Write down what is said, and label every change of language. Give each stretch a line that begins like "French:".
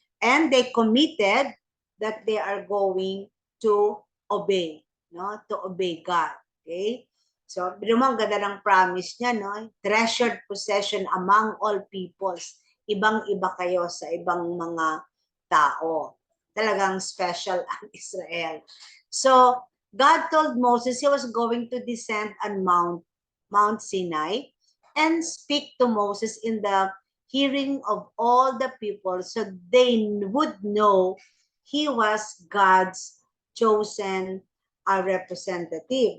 English: And they committed that they are going to obey. no, to obey God. Okay?
Filipino: So, ang ganda ng promise niya, no?
English: Treasured possession among all peoples.
Filipino: Ibang-iba kayo sa ibang mga tao. Talagang special ang Israel.
English: So, God told Moses he was going to descend on Mount Sinai and speak to Moses in the hearing of all the people so they would know he was God's chosen representative.